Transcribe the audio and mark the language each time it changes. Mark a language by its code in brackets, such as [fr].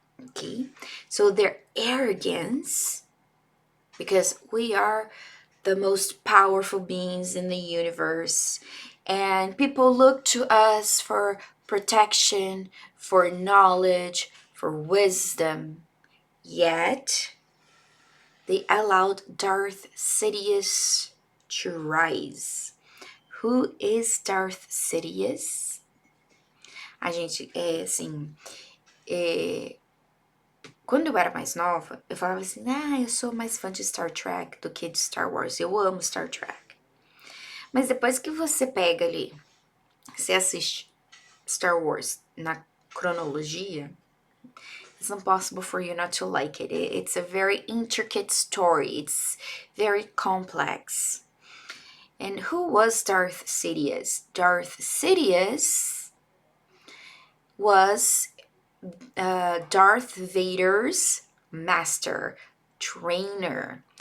[en] Okay, so their arrogance, because we are the most powerful beings in the universe, and people look to us for protection, for knowledge, for wisdom, yet they allowed Darth Sidious to rise. Who is Darth Sidious? [pt] A gente, assim, quando eu era mais nova, eu falava assim, eu sou mais fã de Star Trek do que de Star Wars. Eu amo Star Trek. Mas depois que você pega ali, você assiste Star Wars na cronologia, [en] it's impossible for you not to like it. It's a very intricate story. It's very complex. And who was Darth Sidious? Darth Sidious was Darth Vader's master, trainer.